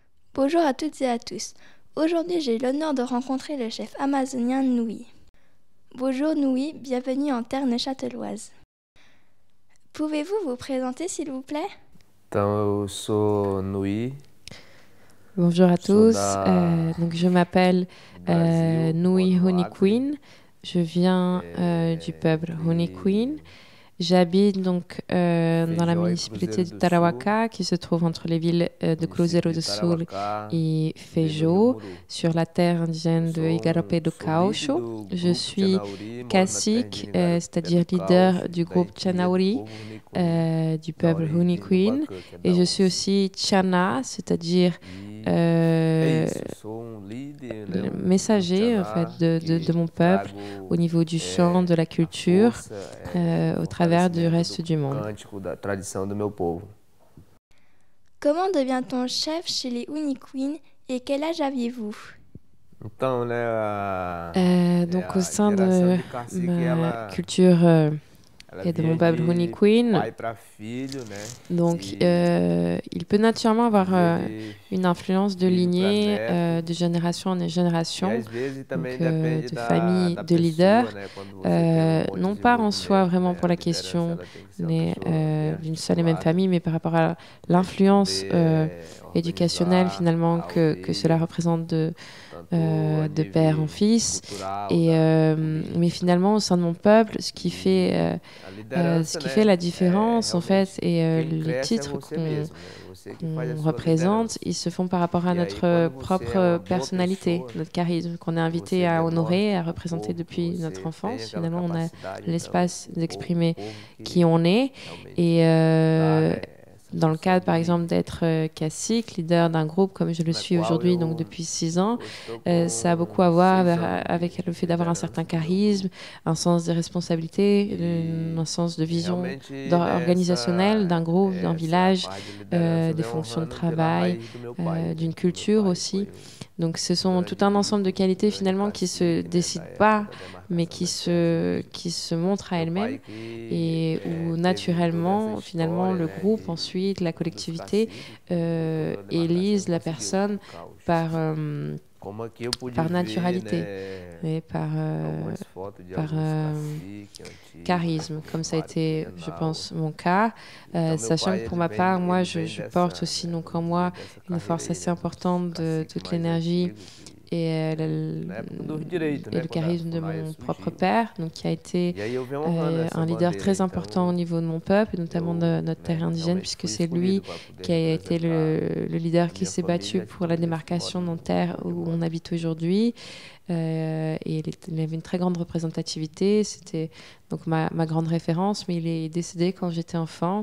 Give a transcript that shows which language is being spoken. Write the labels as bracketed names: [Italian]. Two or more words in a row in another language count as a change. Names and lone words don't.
[French] Bonjour à toutes et à tous. Aujourd'hui, j'ai l'honneur de rencontrer le chef amazonien Noui. Bonjour Noui, bienvenue en terre neuchâteloise. Pouvez-vous vous présenter s'il vous plaît? [Portuguese] Então, eu sou Nui, [French] Bonjour à [Portuguese] sou [French] tous. [Portuguese] da [French] Je m'appelle [Portuguese] do Brasil, [French] Nui [Portuguese] moro no Acre, [French] Queen. Je viens du peuple Queen. [Portuguese] e [French] J'habite donc dans la [Portuguese] Feijó e [French] municipalité [Portuguese] Cruzeiro de do Sul, Tarauacá, [French] qui se trouve entre les villes de [Portuguese] município [French] Cruzeiro de do Sul Tarauacá, et [Portuguese] bem no Rio [French] Feijó, [Portuguese] Muru. [French] sur la terre [Portuguese] Eu [French] indienne de Igarapé do [Portuguese] sou líder [French] Caucho. [Portuguese] do [French] Je [Portuguese] grupo [French] suis [Portuguese] Tianauri, moro na terra [French] cacique, [Portuguese] indígena Pé [French] c'est-à-dire [Portuguese] do [French] leader [Portuguese] Caucho, [French] du [Portuguese] da [French] groupe [Portuguese] etnia do [French] Chanauri, [Portuguese] povo Runicuim, [French] du [Portuguese] da [French] peuple [Portuguese] origem do [French] Queen. [Portuguese] Bacã, que é [French] Et [Portuguese] da [French] je suis [Portuguese] onça. [French] aussi Chana, c'est-à-dire [Portuguese] É isso, sou líder, né, [French] le [Portuguese] um [French] messager en fait, [Portuguese] Tianá [French] de [Portuguese] que [French] mon peuple au [Portuguese] trago [French] niveau du chant, de la [Portuguese] a [French] culture, [Portuguese] força, o [French] au travers du [Portuguese] fortalecimento do [French] reste du monde. [Portuguese] cântico, da tradição do meu povo. [French] Comment devient-on chef chez les Uniqueen et quel âge aviez-vous? [Portuguese] Então, né, [French] Donc au [Portuguese] a [French] sein [Portuguese] geração [French] de [Portuguese] de cacique, [French] ma culture [Portuguese] ela [French] et de mon [Portuguese] vinha [French] peuple [Portuguese] de [French] Queen, [Portuguese] pai para filho, né, [French] donc [Portuguese] e [French] il peut naturellement avoir [Portuguese] ia de [French] une influence de [Portuguese] filho para [French] lignée [Portuguese] neto, [French] de génération en [Portuguese] e [French] génération, [Portuguese] às vezes também [French] donc [Portuguese] depende [French] de famille, [Portuguese] da [French] de leader. [Portuguese] pessoa, né, quando você tem um bom [French] Non pas en soi [Portuguese] desenvolvimento, [French] vraiment [Portuguese] né, [French] pour [Portuguese] a [French] la [Portuguese] liderança [French] question [Portuguese] ela tem que ser uma pessoa bem [French] d'une seule et même [Portuguese] articulada [French] famille, mais par rapport à [Portuguese] para a gente [French] l'influence [Portuguese] poder [French] éducationnelle [Portuguese] organizar [French] finalement [Portuguese] a [French] que cela [Portuguese] aldeia, [French] représente [Portuguese] tanto a [French] de père en [Portuguese] nível [French] fils. [Portuguese] cultural, [French] Et, mais [Portuguese] política. [French] finalement, au sein de mon peuple, [Portuguese] E a [French] ce [Portuguese] liderança, [French] qui fait [Portuguese] né, [French] la [Portuguese] é [French] différence, en fait, [Portuguese] realmente [French] et [Portuguese] quem [French] les [Portuguese] cresce é [French] titres [Portuguese] você mesmo, né? Você que faz a [French] qu'on [Portuguese] sua [French] représente, [Portuguese] liderança. [French] ils se font par rapport à [Portuguese] E aí, [French] notre [Portuguese] quando você é [French] propre [Portuguese] uma boa [French] personnalité, [Portuguese] pessoa, [French] notre charisme, qu'on est [Portuguese] que [French] invité [Portuguese] você [French] à honorer, [Portuguese] demonstre [French] à [Portuguese] para o [French] représenter [Portuguese] povo que [French] depuis notre [Portuguese] você tem [French] enfance. [Portuguese] aquela [French] Finalement, on a [Portuguese] capacidade, então [French] l'espace [Portuguese] o [French] d'exprimer [Portuguese] povo [French] qui [Portuguese] que [French] on est. [Portuguese] realmente [French] Et [Portuguese] dá, né, essa [French] dans le [Portuguese] função [French] cadre, [Portuguese] de [French] par exemple, [Portuguese] líder, [French] d'être cacique, leader d'un groupe comme je le [Portuguese] na [French] suis [Portuguese] qual [French] aujourd'hui, donc [Portuguese] eu [French] depuis 6 ans, [Portuguese] estou [French] ça a beaucoup [Portuguese] com [French] à voir [Portuguese] 6 anos [French] avec le [Portuguese] de [French] fait d'avoir un certain [Portuguese] liderança do meu [French] charisme, [Portuguese] grupo. [French] un sens des responsabilités, un [Portuguese] E, [French] sens de [Portuguese] e [French] vision [Portuguese] realmente [French] organisationnelle d'un groupe, d'un [Portuguese] essa [French] village, [Portuguese] parte de liderança [French] des [Portuguese] vem [French] fonctions de [Portuguese] honrando pela [French] travail, [Portuguese] raiz do meu pai, né? [French] d'une [Portuguese] Que meu [French] culture [Portuguese] pai [French] aussi. [Portuguese] foi [French] Donc ce [Portuguese] um [French] sont tout [Portuguese] grande [French] un ensemble de [Portuguese] líder, um [French] qualités [Portuguese] grande [French] finalement qui se [Portuguese] cacique, né, da [French] décident [Portuguese] época [French] pas, [Portuguese] da [French] mais [Portuguese] demarcação das terras indígenas. [French] qui se montrent à [Portuguese] Meu [French] elles-mêmes [Portuguese] pai que [French] et où [Portuguese] teve toda essa [French] naturellement, finalement, [Portuguese] história, [French] le [Portuguese] né, [French] groupe ensuite, la [Portuguese] dos [French] collectivité, [Portuguese] caciques que toda a demarcação [French] élise la [Portuguese] conseguiu [French] personne [Portuguese] do caos. [French] par, [Portuguese] Como aqui eu pude [French] par [Portuguese] ver, [French] naturalité [Portuguese] né, [French] et [Portuguese] algumas fotos de [French] par [Portuguese] alguns caciques antigos, [French] charisme, comme ça a [Portuguese] vários [French] été, je [Portuguese] Tianau. [French] pense, mon cas. [Portuguese] Então meu [French] Sachant [Portuguese] pai [French] que pour [Portuguese] ele [French] ma [Portuguese] vem [French] part, moi, [Portuguese] ele vem [French] je porte [Portuguese] dessa, [French] aussi [Portuguese] né, [French] donc en [Portuguese] vamos dizer, [French] moi [Portuguese] dessa [French] une [Portuguese] carreira [French] force [Portuguese] aí, [French] assez [Portuguese] né, dos [French] importante de [Portuguese] caciques [French] toute [Portuguese] mais [French] l'énergie [Portuguese] antigos [French] et, [Portuguese] na época dos direitos, [French] et [Portuguese] né, [French] le [Portuguese] quando a [French] charisme de [Portuguese] FUNAI [French] mon propre [Portuguese] surgiu. [French] père, donc qui a été [Portuguese] E aí eu venho honrando essa [French] un leader [Portuguese] bandeira, [French] très important au [Portuguese] então [French] niveau de mon peuple, et notamment [Portuguese] eu, [French] de notre terre [Portuguese] né, [French] indigène, [Portuguese] realmente [French] puisque [Portuguese] fui [French] c'est lui [Portuguese] escolhido para poder [French] qui a été [Portuguese] representar [French] le leader [Portuguese] a [French] qui [Portuguese] minha [French] s'est battu [Portuguese] família aqui [French] pour la [Portuguese] também que [French] démarcation [Portuguese] mora [French] de nos terres [Portuguese] onde eu [French] où [Portuguese] moro. [French] on habite aujourd'hui. Et il avait une très grande représentativité. C'était donc ma grande référence, mais il est décédé quand j'étais enfant.